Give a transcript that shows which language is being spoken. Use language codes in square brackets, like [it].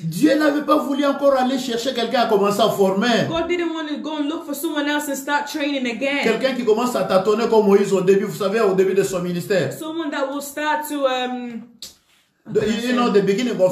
[fr] Dieu n'avait pas voulu encore aller chercher quelqu'un à commencer à former. [en] God didn't want to go and look for someone else and start training again. [fr] Quelqu'un qui commence à tâtonner comme Moïse au début, vous savez, au début de son ministère. [en] Someone that will start to You know, the beginning of